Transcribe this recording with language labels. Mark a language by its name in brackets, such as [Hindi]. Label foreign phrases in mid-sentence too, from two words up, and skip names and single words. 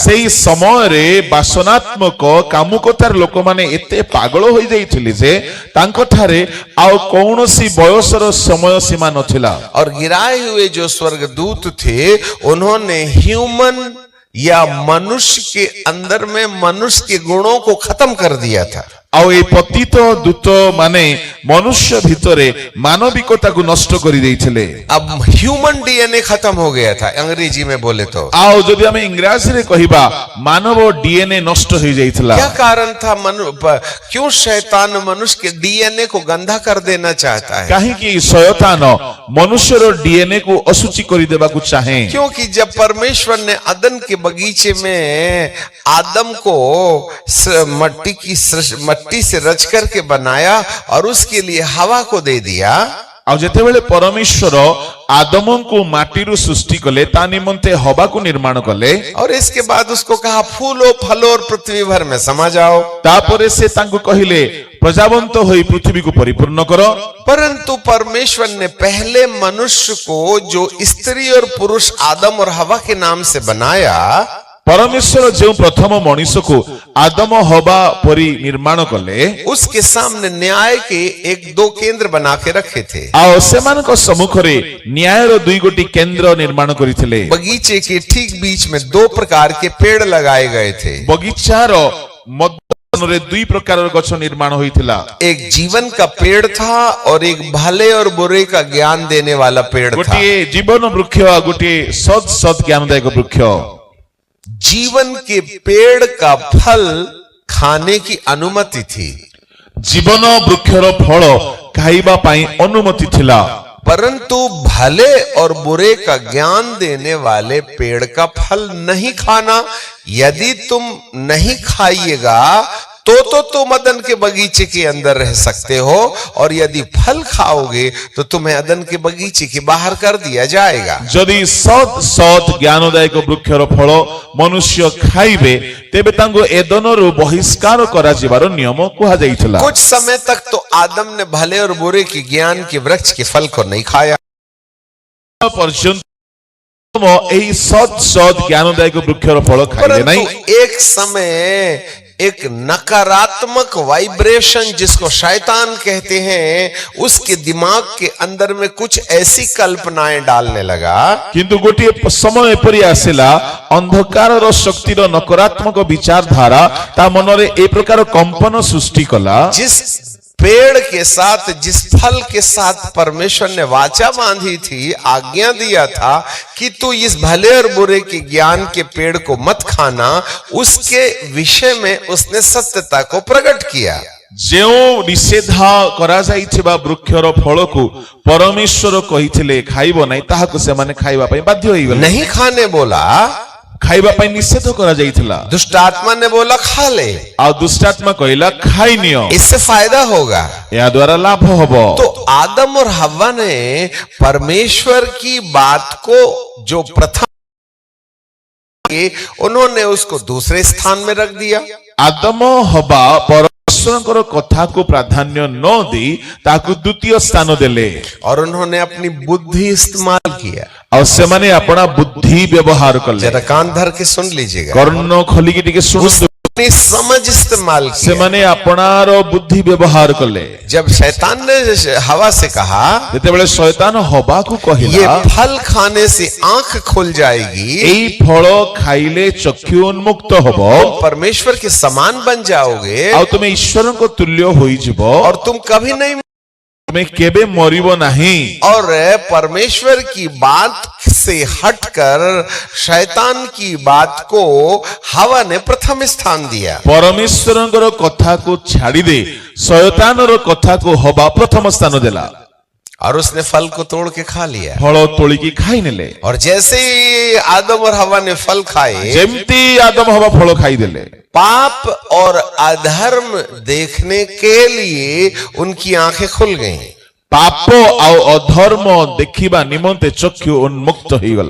[Odia] ସେଇ ସମୟ ରେ ବାସନାତ୍ମକ କାମୁକତାର ଲୋକ ମାନେ ଏତେ ପାଗଳ ହୋ ଯାଇଥିଲେ ଯେ ତାଙ୍କ ଠାରେ ଆଉ କୌଣସି ବୟସର ସମୟ ସୀମା ନଥିଲା। [Hindi] और गिराए हुए जो स्वर्गदूत थे, उन्होंने ह्यूमन या मनुष्य के अंदर में मनुष्य के गुणों को खत्म कर दिया था। [Odia] ଆଉ ଏ ପତିତ ଦୂତ ମାନେ ମନୁଷ୍ୟ ଭିତରେ ମାନବିକତାକୁ ନଷ୍ଟ କରି ଦେଇଥିଲେ। [Hindi] अब [English] human DNA [Hindi] खत्म हो गया था अंग्रेजी में बोले तो। [Odia] ଆଉ ଯଦି ଆମେ ଇଂରାଜୀରେ କହିବା ମାନବ ଡିଏନଏ ନଷ୍ଟ ହୋଇ ଯାଇଥିଲା। [Hindi] क्या कारण था क्यों शैतान मनुष्य के डीएनए को गंदा कर देना चाहता है? [Odia] କାହିଁକି ଶୟତାନ ମନୁଷ୍ୟର ଡିଏନଏ କୁ ଅଶୁଚି କରିଦେବାକୁ ଚାହେଁ? [Hindi] क्योंकि जब परमेश्वर ने अदन के बगीचे में आदम को मट्टी से रच करके बनाया और उसके लिए हवा को दे दिया। [Odia] ଆଉ ଯେତେବେଳେ ପରମେଶ୍ୱର ଆଦମଙ୍କୁ ମାଟିରୁ ସୃଷ୍ଟି କଲେ ତା ନିମନ୍ତେ ହବାକୁ ନିର୍ମାଣ କଲେ [Hindi] और इसके बाद उसको कहा फूलो फलो और पृथ्वी भर में समा जाओ। [Odia] ତାପରେ ସେ ତାଙ୍କୁ କହିଲେ ପ୍ରଜାବନ୍ତ ହୋଇ ପୃଥିବୀକୁ ପରିପୂର୍ଣ୍ଣ କର। [Hindi] परंतु परमेश्वर ने पहले मनुष्य को जो स्त्री और पुरुष आदम और हवा के नाम से बनाया, [Odia] ପରମେଶ୍ୱର ଯେଉଁ ପ୍ରଥମ ମଣିଷକୁ ଆଦମ ହବା ପରି ନିର୍ମାଣ କଲେ [Hindi] उसके सामने न्याय के एक दो केंद्र बना के रखे थे। [Odia] ଆଉ ସେମାନଙ୍କ ସମ୍ମୁଖରେ ନ୍ୟାୟର ଦୁଇ ଗୋଟି କେନ୍ଦ୍ର ନିର୍ମାଣ କରିଥିଲେ। [Hindi] बगीचे के ठीक बीच में दो प्रकार के पेड़ लगाए गए थे। [Odia] ବଗିଚାର ମଧ୍ୟରେ ଦୁଇ ପ୍ରକାରର ଗଛ ନିର୍ମାଣ ହୋଇଥିଲା। [Hindi] एक जीवन का पेड़ था और एक भले और बुरे का ज्ञान देने वाला पेड़ था। [Odia] ଗୋଟିଏ ଜୀବନ ବୃକ୍ଷ ଆଉ ଗୋଟିଏ ସତ୍ ଜ୍ଞାନଦାୟକ ବୃକ୍ଷ। [Hindi] जीवन के पेड़ का फल खाने की अनुमति थी, [Odia] ଜୀବନ ବୃକ୍ଷର ଫଳ ଖାଇବା ପାଇଁ ଅନୁମତି ଥିଲା। [Hindi] परंतु भले और बुरे का ज्ञान देने वाले पेड़ का फल नहीं खाना। यदि तुम नहीं खाइएगा तो तुम अदन के बगीचे के अंदर रह सकते हो, और यदि फल खाओगे तो तुम्हें अदन के बगीचे के बाहर कर दिया जाएगा। [Odia] ଯଦି ସତ୍ ଜ୍ଞାନଦାୟକ ବୃକ୍ଷର ଫଳ ମନୁଷ୍ୟ ଖାଇବେ ତେବେ ତାଙ୍କୁ ଏଦନରୁ ବହିଷ୍କାର କରାଯିବାର ନିୟମ କୁହାଯାଇଥିଲା। [Hindi] कुछ समय तक तो आदम ने भले और बुरे के ज्ञान के वृक्ष के फल को नहीं खाया। [Odia] ପର୍ଯ୍ୟନ୍ତ ଏହି ସତ୍ ଜ୍ଞାନଦାୟକ ବୃକ୍ଷର ଫଳ ଖାଇଲେ ନାହିଁ। [Hindi] परंतु एक समय एक नकारात्मक वाइब्रेशन जिसको शैतान कहते हैं, उसके दिमाग के अंदर में कुछ ऐसी कल्पनाएं डालने लगा। [Odia] କିନ୍ତୁ ଗୋଟିଏ ସମୟ ଏପରି ଆସିଲା ଅନ୍ଧକାରର ଶକ୍ତିର ନକାରାତ୍ମକ ବିଚାରଧାରା ତା ମନରେ ଏ ପ୍ରକାର କମ୍ପନ ସୃଷ୍ଟି କଲା। [Hindi] जिस पेड़ के साथ, जिस फल के साथ परमेश्वर ने वाचा बांधी थी, आज्ञा दिया था कि तू इस भले और बुरे के ज्ञान के पेड़ को मत खाना, उसके विषय में उसने सत्यता को प्रकट किया। [Odia] ଯେଉଁ ନିଷେଧ କରାଯାଇଥିବା ବୃକ୍ଷର ଫଳକୁ ପରମେଶ୍ୱର କହିଥିଲେ ଖାଇବ ନାହିଁ, ତାହାକୁ ସେମାନେ ଖାଇବା ପାଇଁ ବାଧ୍ୟ ହୋଇଗଲେ। [Hindi] नहीं खाने बोला, [Odia] ଖାଇବା ପାଇଁ ନିଷେଧ କରାଯାଇଥିଲା। [Hindi] दुष्ट आत्मा ने बोला खा ले, [Odia] ଆଉ ଦୁଷ୍ଟାତ୍ମା କହିଲା ଖାଇନିଅ, [Hindi] इससे फायदा होगा। [Odia] ଏହା ଦ୍ୱାରା ଲାଭ ହବ। [Hindi] तो आदम और हव्वा ने परमेश्वर की बात को जो प्रथम, उन्होंने उसको दूसरे स्थान में रख दिया। [Odia] ଆଦମ ହବା ପରମେଶ୍ୱରଙ୍କର କଥାକୁ ପ୍ରାଧାନ୍ୟ ନ ଦେଇ ତାକୁ ଦ୍ୱିତୀୟ ସ୍ଥାନ ଦେଲେ [Hindi] और उन्होंने अपनी बुद्धि इस्तेमाल किया। [Odia] ଆଉ ସେମାନେ ଆପଣା ବୁଦ୍ଧି ବ୍ୟବହାର କଲେ। [Hindi] जरा कान धर के सुन लीजिएगा। [Odia] କର୍ଣ୍ଣ ଖୋଲିକି ଟିକେ ଶୁଣନ୍ତୁ। [Hindi] अपनी समझ इस्तेमाल किया। [Odia] ସେମାନେ ଆପଣାର ବୁଦ୍ଧି ବ୍ୟବହାର କଲେ। [Hindi] जब शैतान ने हवा से कहा [Odia] ଯେତେବେଳେ ଶୟତାନ ହବାକୁ [Hindi] ये [Odia] କହିଲା [Hindi] फल खाने से आंख खुल जाएगी, [Odia] ଏଇ ଫଳ ଖାଇଲେ ଚକ୍ଷୁ ଉନ୍ମୁକ୍ତ ହବ, [Hindi] परमेश्वर के समान बन जाओगे [Odia] ଆଉ ତୁମେ ଈଶ୍ୱରଙ୍କ ତୁଲ୍ୟ ହୋଇଯିବ, [Hindi] और तुम कभी नहीं, [Odia] ତୁମେ କେବେ ମରିବ ନାହିଁ। [Hindi] और परमेश्वर की बात से हटकर शैतान की बात को हवा ने प्रथम स्थान दिया। [Odia] ପରମେଶ୍ୱରଙ୍କର କଥାକୁ ଛାଡ଼ି ଦେ ଶୟତାନର କଥାକୁ ହବା ପ୍ରଥମ ସ୍ଥାନ ଦେଲା। [Hindi] और उसने फल को तोड़ के खा लिया। [Odia] ଫଳ ତୋଳିକି ଖାଇନେଲେ। [Hindi] और जैसे ही आदम और हवा ने फल खाए, [Odia] ଯେମିତି ଆଦମ ହବା ଫଳ ଖାଇଦେଲେ, [Hindi] पाप और अधर्म देखने के लिए उनकी आंखें खुल गईं। [Odia] ପାପ ଆଉ ଅଧର୍ମ ଦେଖିବା ନିମନ୍ତେ ଚକ୍ଷୁ ଉନ୍ମୁକ୍ତ ହେଇଗଲା।